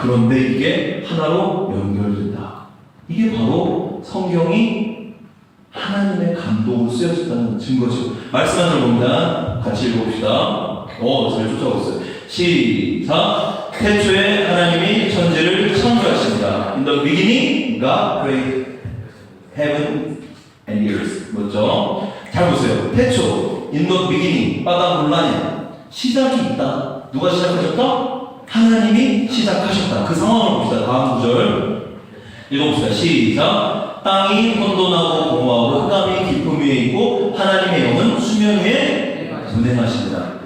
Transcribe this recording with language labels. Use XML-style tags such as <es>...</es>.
<ko>그런데 이게 하나로 연결된다. 이게 바로 성경이 하나님의 감동으로 쓰여졌다는 증거죠. 말씀 하나 봅니다. 같이 읽어봅시다. 잘 쫓아오고 있어요. 시작. 태초에 하나님이 천지를 창조하십니다.</ko> <en>In the beginning, God created heaven and earth.</en> <ko>뭐죠? 잘 보세요. 태초,</ko> <en>in the beginning,</en> <ko>바다 논란이야. 시작이 있다. 누가 시작하셨다? 하나님이 시작하셨다. 그 상황을 봅시다. 다음 구절 읽어봅시다. 시작. 땅이 혼돈하고 공허하고 흑암이 깊음 위에 있고 하나님의 영은 수면 위에 운행하십니다.</ko>